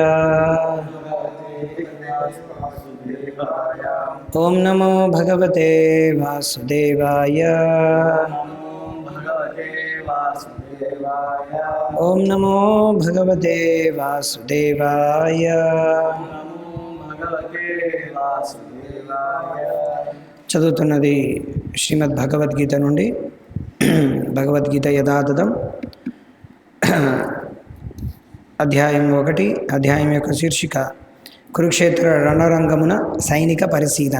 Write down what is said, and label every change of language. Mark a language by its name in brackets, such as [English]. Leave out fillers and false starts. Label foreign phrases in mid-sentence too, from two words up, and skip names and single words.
[Sanskrit] ओम नमो भगवते वासुदेवाय। ओम नमो भगवते वासुदेवाय। [Telugu] చదువుతున్నది శ్రీమద్ భగవద్గీత నుండి. భగవద్గీత యథాతథం అధ్యాయం 1. అధ్యాయం యొక్క శీర్షిక కురుక్షేత్ర రణరంగమున సైనిక పరిశీలన.